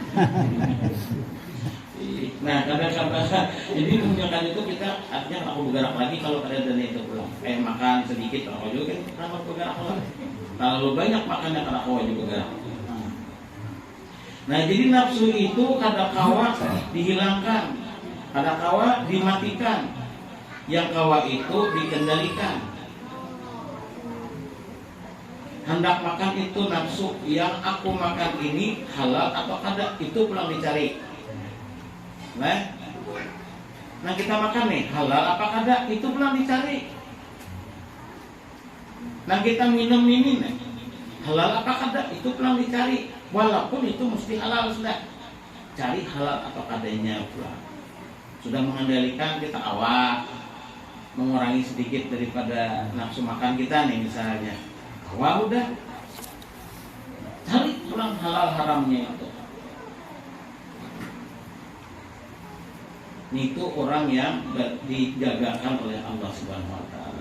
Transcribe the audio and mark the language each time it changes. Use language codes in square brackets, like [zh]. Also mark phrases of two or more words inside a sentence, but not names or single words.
[bjn] Nah kadang-kadang jadi menunjukkan itu kita artinya aku bergerak lagi kalau ada dana itu pulang. Makan sedikit aku juga kan kenapa bergerak lagi. Kalau banyak makannya karena aku juga bergerak. Nah jadi nafsu itu kadang-kala dihilangkan. Ada kawa dimatikan, yang kawa itu dikendalikan. Hendak makan itu nafsu, yang aku makan ini halal atau kada, itu pulang dicari. Nah kita makan nih halal apa kada, itu pulang dicari. Nah kita minum ini nih, halal apa kada, itu pulang dicari. Walaupun itu mesti halal sudah, cari halal atau kadanya pulang. Sudah mengendalikan kita awal, mengurangi sedikit daripada nafsu makan kita nih misalnya. Awal udah cari pulang halal haramnya itu. Itu orang yang dijagakan oleh Allah [ar] سبحانه وتعالى.